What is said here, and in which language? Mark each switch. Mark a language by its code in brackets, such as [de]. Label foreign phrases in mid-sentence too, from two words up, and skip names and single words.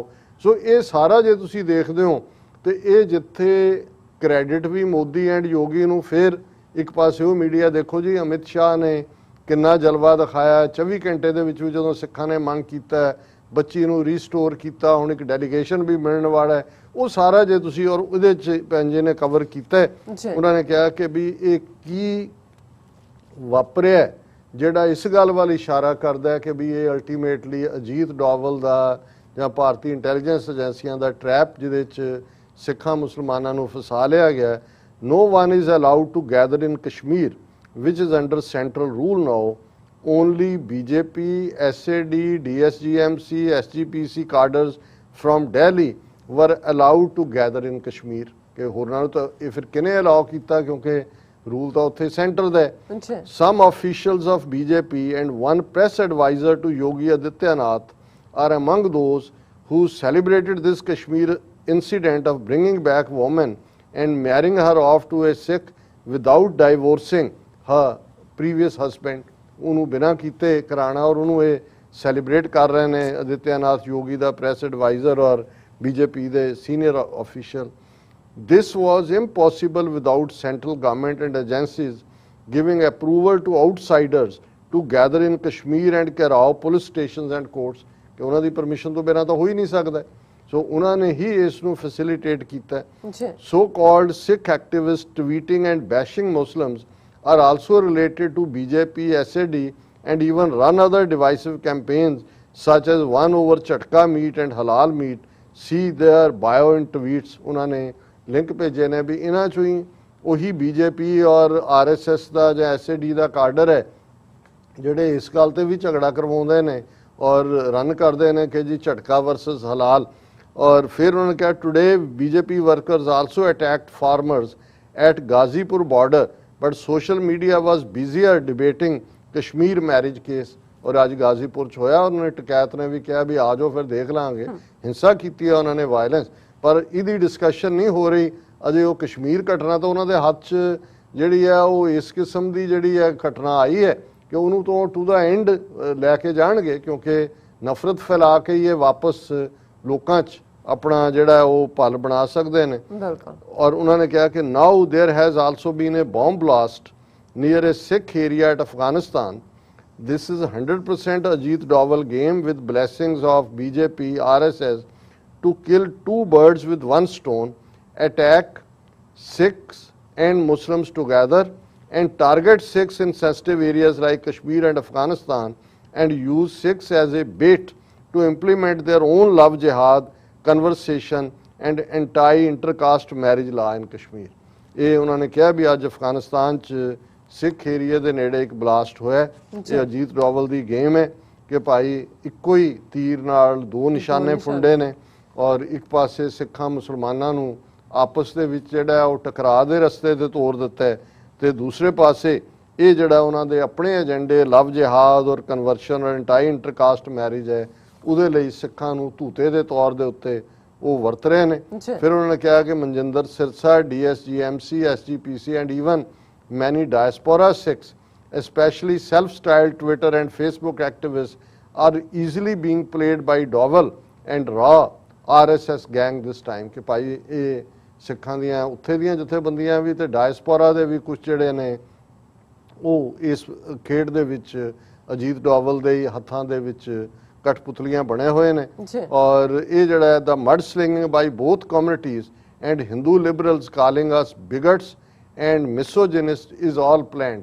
[pa] ਸੋ ਇਹ ਸਾਰਾ ਜੇ ਤੁਸੀਂ ਦੇਖਦੇ ਹੋ ਤੇ ਇਹ ਜਿੱਥੇ ਕ੍ਰੈਡਿਟ ਵੀ ਮੋਦੀ ਐਂਡ ਯੋਗੀ ਨੂੰ, ਫਿਰ ਇੱਕ ਪਾਸੇ ਉਹ ਮੀਡੀਆ ਦੇਖੋ ਜੀ ਅਮਿਤ ਸ਼ਾਹ ਨੇ ਕਿੰਨਾ ਜਲਵਾ ਦਿਖਾਇਆ 24 ਘੰਟੇ ਦੇ ਵਿੱਚ, ਜਦੋਂ ਸਿੱਖਾਂ ਨੇ ਮੰਗ ਕੀਤਾ ਬੱਚੀ ਨੂੰ ਰੀਸਟੋਰ ਕੀਤਾ, ਹੁਣ ਇੱਕ ਡੈਲੀਗੇਸ਼ਨ ਵੀ ਮਿਲਣ ਵਾਲਾ ਹੈ, ਉਹ ਸਾਰਾ ਜੇ ਤੁਸੀਂ ਔਰ ਉਹਦੇ 'ਚ ਪੰਜੇ ਨੇ ਕਵਰ ਕੀਤਾ। ਉਹਨਾਂ ਨੇ ਕਿਹਾ ਕਿ ਵੀ ਇਹ ਕੀ ਵਾਪਰਿਆ, ਜਿਹੜਾ ਇਸ ਗੱਲ ਵੱਲ ਇਸ਼ਾਰਾ ਕਰਦਾ ਹੈ ਕਿ ਵੀ ਇਹ ਅਲਟੀਮੇਟਲੀ ਅਜੀਤ ਡੋਵਲ ਦਾ ਜਾਂ ਭਾਰਤੀ ਇੰਟੈਲੀਜੈਂਸ ਏਜੰਸੀਆਂ ਦਾ ਟਰੈਪ, ਜਿਹਦੇ 'ਚ ਸਿੱਖਾਂ ਮੁਸਲਮਾਨਾਂ ਨੂੰ ਫਸਾ ਲਿਆ ਗਿਆ। [en] No one is allowed to gather in Kashmir, which is under central rule now. Only BJP, SAD, DSGMC, SGPC cadres from Delhi were allowed to gather in Kashmir. [pa] ਕਿ ਹੋਰਨਾਂ ਨੂੰ ਤਾਂ ਇਹ ਫਿਰ ਕਿਹਨੇ ਅਲਾਉ ਕੀਤਾ, ਕਿਉਂਕਿ ਰੂਲ ਤਾਂ ਉੱਥੇ ਸੈਂਟਰ ਦਾ ਹੈ। [en] Some officials of BJP and one press advisor to Yogi Adityanath are among those who celebrated this Kashmir incident of bringing back woman and marrying her off to a Sikh without divorcing her previous husband. [pa] ਉਹਨੂੰ ਬਿਨਾਂ ਕੀਤੇ ਕਰਾਣਾ ਔਰ ਉਹਨੂੰ ਇਹ ਸੈਲੀਬ੍ਰੇਟ ਕਰ ਰਹੇ ਨੇ ਅਦਿੱਤਿਆਨਾਥ ਯੋਗੀ ਦਾ ਪ੍ਰੈਸ ਐਡਵਾਈਜ਼ਰ ਔਰ ਬੀਜੇਪੀ ਦੇ ਸੀਨੀਅਰ ਆਫੀਸ਼ੀਅਲ। [en] This was impossible without central government and agencies giving approval to outsiders to gather in Kashmir and ਘਿਰਾਓ police stations and courts। [pa] ਕਿ ਉਹਨਾਂ ਦੀ ਪਰਮਿਸ਼ਨ ਤੋਂ ਬਿਨਾਂ ਤਾਂ ਹੋ ਹੀ ਨਹੀਂ ਸਕਦਾ। ਸੋ ਉਹਨਾਂ ਨੇ ਹੀ ਇਸ ਨੂੰ ਫੈਸਿਲਿਟੇਟ ਕੀਤਾ। [en] So called Sikh activists tweeting and bashing Muslims are also related to BJP, SAD and even run other divisive campaigns such as one over Chatka meat and halal meat. See their bio in tweets। [pa] ਉਹਨਾਂ ਨੇ ਲਿੰਕ ਭੇਜੇ ਨੇ ਵੀ ਇਹਨਾਂ ਚੋਂ ਹੀ ਉਹੀ BJP ਔਰ RSS ਦਾ ਜਾਂ SAD ਦਾ ਕਾਡਰ ਹੈ ਜਿਹੜੇ ਇਸ ਗੱਲ ਤੇ ਵੀ ਝਗੜਾ ਕਰਵਾਉਂਦੇ ਨੇ ਔਰ ਰਨ ਕਰਦੇ ਨੇ ਕਿ ਜੀ ਝਟਕਾ ਵਰਸਸ ਹਲਾਲ। ਔਰ ਫਿਰ ਉਹਨਾਂ ਨੇ ਕਿਹਾ [en] ਟੁਡੇ BJP workers also attacked farmers at Gazipur border but social media was busier debating Kashmir marriage case। [pa] ਔਰ ਅੱਜ ਗਾਜ਼ੀਪੁਰ 'ਚ ਹੋਇਆ, ਉਹਨਾਂ ਨੇ ਟਕੈਤ ਨੇ ਵੀ ਕਿਹਾ ਵੀ ਆ ਜਾਓ ਫਿਰ ਦੇਖ ਲਾਂਗੇ। ਹਿੰਸਾ ਕੀਤੀ ਹੈ ਉਹਨਾਂ ਨੇ, ਵਾਇਲੈਂਸ। ਪਰ ਇਹਦੀ ਡਿਸਕਸ਼ਨ ਨਹੀਂ ਹੋ ਰਹੀ ਅਜੇ। ਉਹ ਕਸ਼ਮੀਰ ਘਟਨਾ ਤਾਂ ਉਹਨਾਂ ਦੇ ਹੱਥ 'ਚ ਜਿਹੜੀ ਹੈ ਉਹ ਇਸ ਕਿਸਮ ਦੀ ਜਿਹੜੀ ਹੈ ਘਟਨਾ ਆਈ ਹੈ ਕਿ ਉਹਨੂੰ ਤੋਂ [en] to the end [pa] ਲੈ ਕੇ ਜਾਣਗੇ, ਕਿਉਂਕਿ ਨਫ਼ਰਤ ਫੈਲਾ ਕੇ ਇਹ ਵਾਪਸ ਲੋਕਾਂ 'ਚ ਆਪਣਾ ਜਿਹੜਾ ਉਹ ਪਲ ਬਣਾ ਸਕਦੇ ਨੇ। ਬਿਲਕੁਲ। ਔਰ ਉਹਨਾਂ ਨੇ ਕਿਹਾ ਕਿ [en] now there has also been a bomb blast near a Sikh area at Afghanistan. This is 100% Ajit Doval game with blessings of BJP RSS to kill two birds with one stone, attack Sikhs and Muslims together and target Sikhs in sensitive areas like Kashmir and Afghanistan and use Sikhs as a bait to implement their own love jihad conversation and anti-intercaste marriage law in Kashmir. [pa] ਇਹ ਉਹਨਾਂ ਨੇ ਕਿਹਾ ਵੀ ਅੱਜ ਅਫਗਾਨਿਸਤਾਨ 'ਚ ਸਿੱਖ ਏਰੀਆ ਦੇ ਨੇੜੇ ਇੱਕ ਬਲਾਸਟ ਹੋਇਆ। ਇਹ ਅਜੀਤ ਡੋਵਲ ਦੀ ਗੇਮ ਹੈ ਕਿ ਭਾਈ ਇੱਕੋ ਹੀ ਤੀਰ ਨਾਲ ਦੋ ਨਿਸ਼ਾਨੇ ਫੁੰਡੇ ਨੇ, ਔਰ ਇੱਕ ਪਾਸੇ ਸਿੱਖਾਂ ਮੁਸਲਮਾਨਾਂ ਨੂੰ ਆਪਸ ਦੇ ਵਿੱਚ ਜਿਹੜਾ ਉਹ ਟਕਰਾਅ ਦੇ ਰਸਤੇ ਤੇ ਤੋਰ ਦਿੱਤਾ ਹੈ, ਤੇ ਦੂਸਰੇ ਪਾਸੇ ਇਹ ਜਿਹੜਾ ਉਹਨਾਂ ਦੇ ਆਪਣੇ ਏਜੰਡੇ ਲਵ ਜਿਹਾਦ ਔਰ ਕਨਵਰਸ਼ਨ ਔਰ [en] anti intercaste marriage [pa] ਹੈ ਉਹਦੇ ਲਈ ਸਿੱਖਾਂ ਨੂੰ ਧੂਤੇ ਦੇ ਤੌਰ ਦੇ ਉੱਤੇ ਉਹ ਵਰਤ ਰਹੇ ਨੇ। ਫਿਰ ਉਹਨਾਂ ਨੇ ਕਿਹਾ ਕਿ ਮਨਜਿੰਦਰ ਸਿਰਸਾ, [en] DSGMC, SGPC and even many diaspora Sikhs, especially self-styled Twitter and Facebook activists, are easily being played by Doval and raw RSS gang this time। [pa] ਕਿ ਭਾਈ ਇਹ ਸਿੱਖਾਂ ਦੀਆਂ ਉੱਥੇ ਦੀਆਂ ਜਥੇਬੰਦੀਆਂ ਵੀ ਤੇ ਡਾਇਸਪੋਰਾ ਦੇ ਵੀ ਕੁਝ ਜਿਹੜੇ ਨੇ ਉਹ ਇਸ ਖੇਡ ਦੇ ਵਿੱਚ ਅਜੀਤ ਡੋਵਲ ਦੇ ਹੱਥਾਂ ਦੇ ਵਿੱਚ ਕਠਪੁਤਲੀਆਂ ਬਣੇ ਹੋਏ ਨੇ। ਔਰ ਇਹ ਜਿਹੜਾ [en] the mud slinging by both communities and Hindu liberals calling us bigots and misogynist is all planned.